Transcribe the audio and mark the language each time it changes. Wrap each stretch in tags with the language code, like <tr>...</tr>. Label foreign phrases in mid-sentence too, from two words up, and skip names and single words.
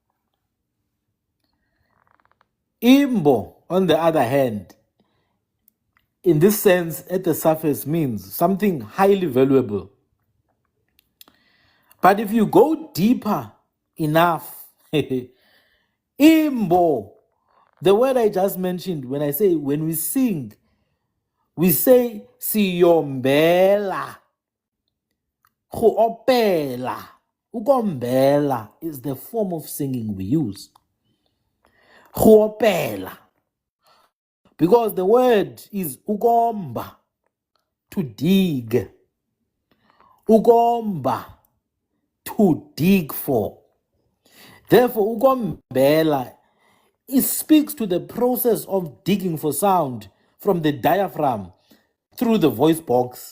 <en>Imbo, on the other hand, in this sense, at the surface, means something highly valuable. But if you go deeper enough, Imbo, the word I just mentioned, when we sing, we say siyombela. Opela. Ukombela is the form of singing we use. Opela. Because the word is ukomba, to dig. Ukomba, to dig for. Therefore, ukombela, it speaks to the process of digging for sound from the diaphragm through the voice box.</en>